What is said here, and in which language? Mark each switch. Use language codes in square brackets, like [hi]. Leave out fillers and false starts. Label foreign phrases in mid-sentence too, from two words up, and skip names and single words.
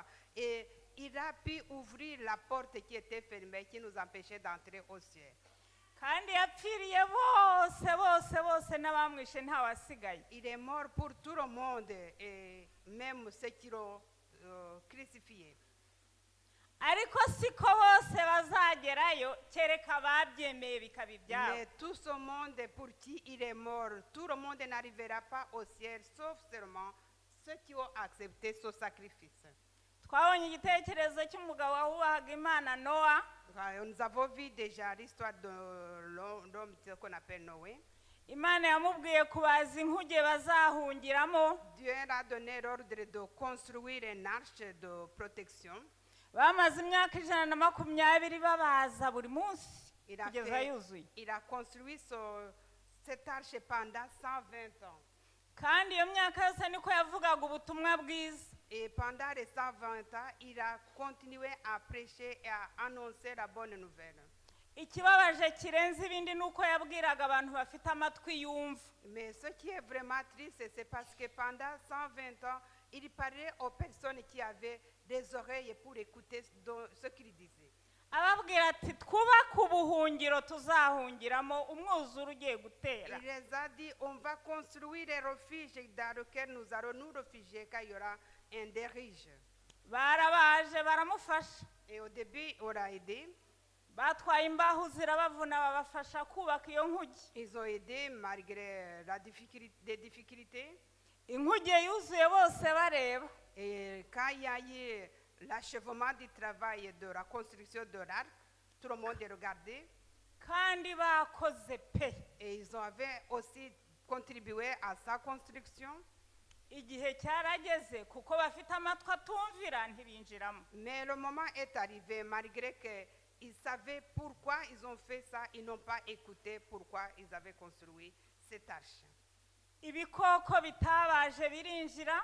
[fr] Et il a pu ouvrir la porte qui était fermée, qui nous empêchait d'entrer au ciel. [rw] kandi yapfiriye bose bose bose n'abamwishe ntawasigaye. [fr] Il est mort pour tout le monde, et même ceux qui l'ont crucifié. [rw] ariko siko bose bazagerayo kereka ababyemeye bikaba ibyabo. [fr] Mais tout ce monde pour qui il est mort, tout le monde n'arrivera pas au ciel, sauf seulement ceux qui ont accepté son sacrifice. [rw] twabonye igitekerezo cy'umugabo wahubahaga Imana Nowa. [fr] Nous avons vu déjà l'histoire de l'homme qu'on appelle Noé. [rw] Imana yamubwiye kubaza inkuge bazahungiramo. [fr] Dieu a donné l'ordre de construire une arche de protection. [rw] bamaze imyaka 120 babaza buri munsi [fr] Il a, [rw] kugeza yuzuye. [fr] il a construit cette arche pendant 120 ans. [rw] kandi iyo myaka yose niko yavugaga ubutumwa bwiza. [fr] Et pendant les 120 ans, il a continué à prêcher et à annoncer la bonne nouvelle. [rw] ikibabaje kirenze ibindi nuko yabwiraga abantu bafite amatwi yumva. [fr] Mais ce qui est vraiment triste, c'est parce que pendant 120 ans, il parlait aux personnes qui avaient des oreilles pour écouter ce qu'il disait. [rw] ababwira ati twubake ubuhungiro tuzahungiramo umwuzure ugiye gutera. [fr] Il les a dit, on va construire un refuge dans lequel nous allons nous réfugier quand il y aura un déluge. [rw] barabaje baramufasha. [fr] Et au début, on l'a aidé. [rw] batwaye imbaho zirabavuna babafasha kubaka iyo nkuge. [fr] Ils ont aidé malgré les difficultés. [rw] inkuge yuzuye bose bareba. [fr] Et quand il y a eu l'achèvement du travail de la construction de l'arc, tout le monde a regardé. [rw] kandi bakoze pe. [fr] Et ils avaient aussi contribué à sa construction. [rw] igihe cyarageze kuko bafite amatwi atumvira ntibinjiramo. [fr] Mais le moment est arrivé, malgré qu'ils savaient pourquoi ils ont fait ça, ils n'ont pas écouté pourquoi ils avaient construit cette arche. [rw] ibikoko bitabaje birinjira.